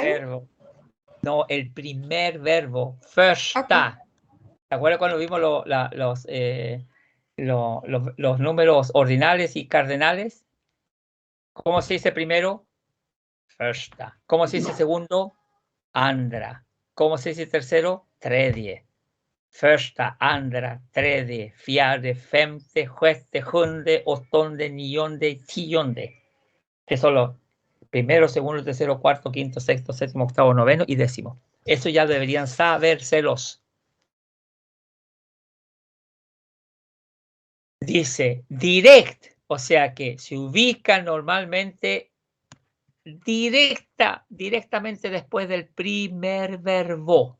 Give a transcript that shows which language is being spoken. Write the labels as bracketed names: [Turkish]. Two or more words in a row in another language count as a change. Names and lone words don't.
[Spanish] verbo. No, el primer verbo. Första. Okay. ¿Te acuerdas cuando vimos los números ordinales y cardinales? ¿Cómo se dice primero? Första. ¿Cómo se dice segundo? Andra. ¿Cómo se dice tercero? Tredje. [Swedish] Första, andra, tredje, fjärde, femte, sjätte, sjunde, åttonde, nionde y tionde. [Spanish] Que son los primero, segundo, tercero, cuarto, quinto, sexto, séptimo, octavo, noveno y décimo. Eso ya deberían sabérselos. Dice direct, o sea que se ubica normalmente directamente después del primer verbo.